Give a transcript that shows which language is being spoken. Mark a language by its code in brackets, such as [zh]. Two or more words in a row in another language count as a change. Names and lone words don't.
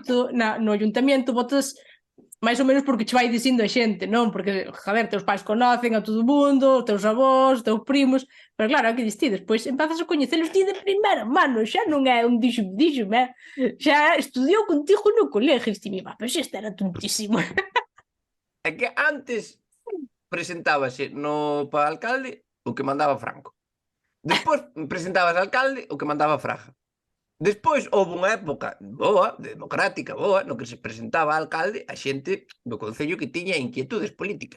[gl] Cando tes 18 no ayuntamiento votas máis ou menos porque che vai dicindo a xente, non? Porque, joder, teus pais conocen a todo mundo, os teus avós, os teus primos, pero claro, que dis ti, despois empezas a coñecelos ti de primeira mano, xa non é un díxome, xa estudiou contigo no colégio, e ti, mi va, pero este era tontísimo. É que antes presentábase no para alcalde o que mandaba Franco. Despois presentabas alcalde o que mandaba Fraga. Despois houve unha época boa, democrática, boa, no que se presentaba a alcalde a xente do concello que tiña inquietudes políticas.